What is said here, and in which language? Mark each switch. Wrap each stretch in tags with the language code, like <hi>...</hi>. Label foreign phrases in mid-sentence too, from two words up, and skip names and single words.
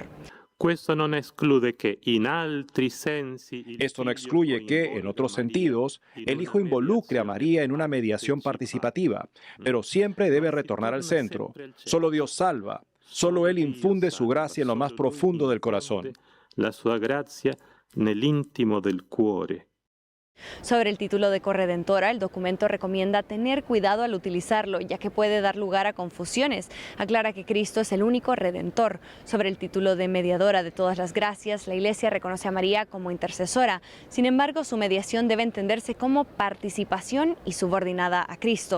<es>Esto no excluye que, en otros sentidos, el Hijo involucre a María en una mediación participativa, pero siempre debe retornar al centro. Solo Dios salva, solo Él infunde su gracia en lo más profundo del corazón.</es> <it>La sua grazia nell'intimo del cuore.</it> <es>Sobre el título de corredentora, el documento recomienda tener cuidado al utilizarlo, ya que puede dar lugar a confusiones. Aclara que Cristo es el único redentor. Sobre el título de mediadora de todas las gracias, la Iglesia reconoce a María como intercesora. Sin embargo, su mediación debe entenderse como participación y subordinada a Cristo.</es>